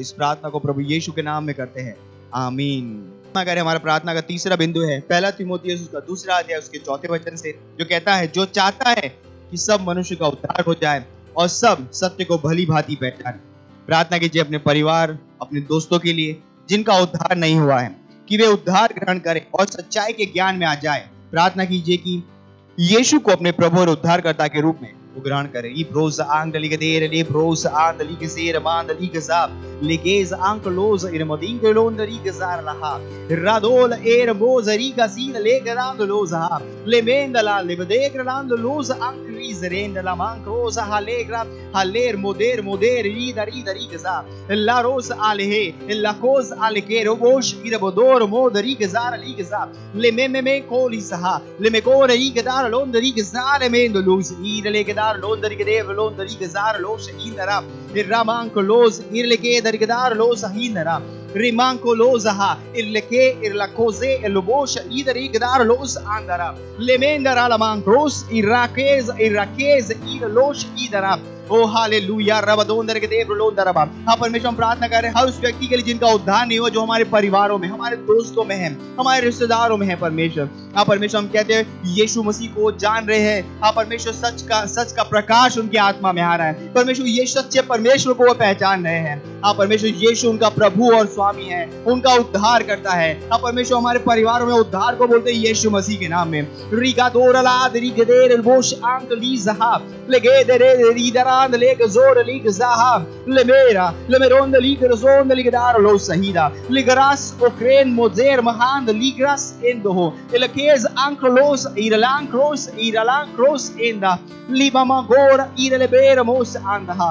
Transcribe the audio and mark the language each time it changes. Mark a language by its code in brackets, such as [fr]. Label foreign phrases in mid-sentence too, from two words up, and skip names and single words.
[hi] इस प्रार्थना को प्रभु यीशु के नाम में करते हैं, आमीन। करें हमारा प्रार्थना का तीसरा बिंदु है 1 तीमुथियुस उसका 2 अध्याय उसके 4 वचन से, जो कहता है जो चाहता है कि सब मनुष्य का उद्धार हो जाए और सब सत्य को भली भांति पहचाने। प्रार्थना कीजिए अपने परिवार, अपने दोस्तों के लिए जिनका उद्धार नहीं हुआ है, कि वे उद्धार ग्रहण करें और सच्चाई के ज्ञान में आ जाए। प्रार्थना कीजिए कि यीशु को अपने प्रभु और उद्धारकर्ता के रूप में वो ग्रहण करें। इब्रोस आंगली के देर ले ब्रोस आंदली के सेर बांदली के साब लेगेज आंकलोज इरमोदिंग लोंदरी के जार लहा रादोल एर मोजरी का सीन ले गरांद लोजा ले मेंदला ले बदेक रांद लोज अंक्रीज रेंदला मांक्रोज हालेग्रा हालेर मोदेर मोदेर री दरी के सा ला रोस आलेहे ला कोज आलेके रोबोश इरबोदोर मोदरी के जार ली के सा ले मे कोली सहा ले मे कोरी के दार लोंदरी के जार मेंदलोज ईरले के Londari ke dev londari ke zar lo shahindara irramanko los irleke dargedar lo shahindara rimanko lozaha irleke irlakoze elobosh idari gedar los andara lemendara lamankros irakez irlosh idara ओ हालेलुया रबदोंदर के देव लोंदरबा। हाँ परमेश्वर, हम प्रार्थना कर रहे हैं हर उस व्यक्ति के लिए जिनका उद्धार नहीं हुआ, जो हमारे परिवारों में, हमारे दोस्तों में है, हमारे रिश्तेदारों में है परमेश्वर। हाँ परमेश्वर, हम कहते हैं यीशु मसीह को जान रहे हैं। हाँ परमेश्वर, सच का प्रकाश उनकी आत्मा में आ रहा है। परमेश्वर, ये सच्चे परमेश्वर को वो पहचान रहे हैं। हाँ परमेश्वर, यीशु उनका प्रभु और स्वामी है, उनका उद्धार करता है। हाँ परमेश्वर, हमारे परिवारों में उद्धार को बोलते हैं यीशु मसीह के नाम में। रिगा दोरला रिगदेर बोश आंक लीज़हा लेगे दरे रीदरा लेक जोर लीक ज़हा लेमेरा लेमेरोंद लीक रोंद लीकदार लो सहीदा लिगरास ओक्रेन मोजेर महांद लीग्रास एंदो इलकेज आंक्रोस इरलांक्रोस एंदा लिबामा गोर इरलेबेर मोस आंदहा।